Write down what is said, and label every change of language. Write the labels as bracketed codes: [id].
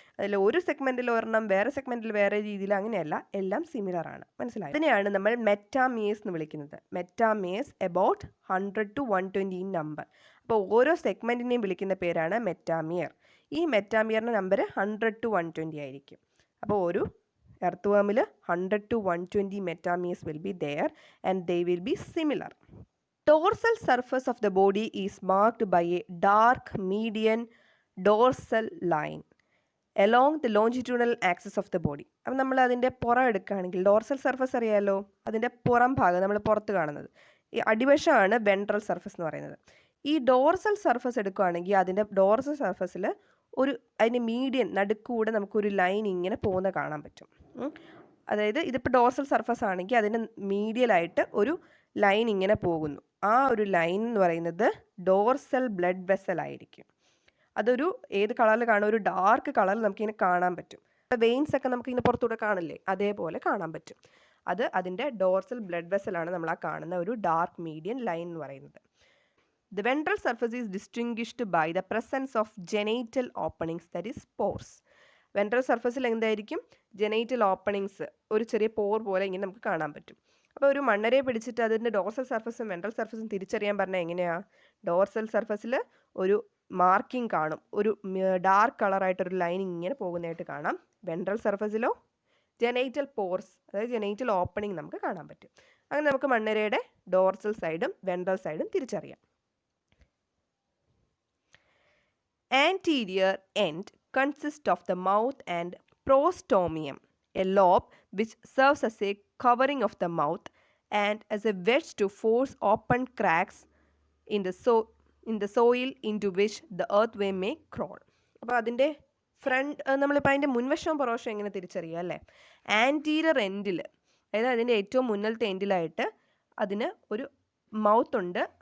[ml] അതിൽ ഒരു സെഗ്മെൻറ്റിൽ ഒരെണ്ണം വേറെ സെഗ്മെൻറ്റിൽ വേറെ രീതിയിൽ അങ്ങനെയല്ല, എല്ലാം സിമിലർ ആണ്. മനസ്സിലായി? അതിനെയാണ് നമ്മൾ മെറ്റാമിയേഴ്സ് എന്ന് വിളിക്കുന്നത്. [en] Metameres about 100 to 120 in number. [ml] അപ്പോൾ ഓരോ സെഗ്മെൻറ്റിനെയും വിളിക്കുന്ന പേരാണ് മെറ്റാമിയർ. ഈ മെറ്റാമിയറിൻ്റെ നമ്പർ 100 to 120 ആയിരിക്കും. അപ്പോൾ ഒരു earth വേമിൽ 100 to 120 [en] metameres will be there and they will be similar. Dorsal surface of the body is marked by a dark median dorsal line along the longitudinal axis of the body. [ml] അപ്പം നമ്മൾ അതിൻ്റെ പുറം എടുക്കുകയാണെങ്കിൽ dorsal surface അറിയാമല്ലോ, അതിൻ്റെ പുറം ഭാഗം നമ്മൾ പുറത്ത് കാണുന്നത് ഈ അടിവശമാണ് വെൻട്രൽ സർഫസ് എന്ന് പറയുന്നത്. ഈ ഡോർസൽ സർഫസ് എടുക്കുകയാണെങ്കിൽ അതിൻ്റെ ഡോർസൽ സർഫസിൽ അതിൻ്റെ മീഡിയൻ നടുക്കൂടെ നമുക്കൊരു ലൈൻ ഇങ്ങനെ പോകുന്ന കാണാൻ പറ്റും. അതായത് ഇതിപ്പോൾ ഡോർസൽ സർഫസ് ആണെങ്കിൽ അതിൻ്റെ മീഡിയലായിട്ട് ഒരു ലൈൻ ഇങ്ങനെ പോകുന്നു. ആ ഒരു ലൈൻ എന്ന് പറയുന്നത് ഡോർസൽ ബ്ലഡ് വെസൽ ആയിരിക്കും. അതൊരു ഏത് കളറിൽ കാണും? ഒരു ഡാർക്ക് കളറിൽ നമുക്കിങ്ങനെ കാണാൻ പറ്റും. വെയിൻസ് ഒക്കെ നമുക്കിങ്ങനെ പുറത്തൂടെ കാണില്ലേ, അതേപോലെ കാണാൻ പറ്റും. അതിൻ്റെ ഡോർസൽ ബ്ലഡ് വെസലാണ് നമ്മൾ ആ കാണുന്ന ഒരു ഡാർക്ക് മീഡിയൻ ലൈൻ എന്ന് പറയുന്നത്. [en] The ventral surface is distinguished by the presence of genital openings, that is pores. [ml] Ventral സർഫസിൽ എന്തായിരിക്കും? ജെനൈറ്റൽ ഓപ്പണിങ്സ്, ഒരു ചെറിയ പോർ പോലെ ഇങ്ങനെ നമുക്ക് കാണാൻ പറ്റും. അപ്പോൾ ഒരു മണ്ണരയെ പിടിച്ചിട്ട് അതിൻ്റെ ഡോർസൽ സർഫസും വെൻട്രൽ സർഫസും തിരിച്ചറിയാൻ പറഞ്ഞാൽ എങ്ങനെയാണ്? ഡോർസൽ സർഫസിൽ ഒരു മാർക്കിംഗ് കാണും, ഒരു ഡാർക്ക് കളറായിട്ടൊരു ലൈനിങ് ഇങ്ങനെ പോകുന്നതായിട്ട് കാണാം. വെൻട്രൽ സർഫസിലോ ജെനൈറ്റൽ പോർസ്, അതായത് ജെനൈറ്റൽ ഓപ്പണിംഗ് നമുക്ക് കാണാൻ പറ്റും. അങ്ങനെ നമുക്ക് മണ്ണരയുടെ ഡോർസൽ സൈഡും വെൻട്രൽ സൈഡും തിരിച്ചറിയാം. [en] Anterior end consists of the mouth and prostomium, a lobe which serves as a covering of the mouth and as a wedge to force open cracks in the soil into which the earthworm may crawl. [ml] അപ്പോൾ അതിൻ്റെ നമ്മളിപ്പോൾ അതിൻ്റെ മുൻവശവും പുറവശവും എങ്ങനെ തിരിച്ചറിയുക അല്ലേ? Anterior എൻഡിൽ, അതായത് അതിൻ്റെ ഏറ്റവും മുന്നിലത്തെ എൻഡിലായിട്ട് അതിന് ഒരു മൗത്ത് ഉണ്ട്.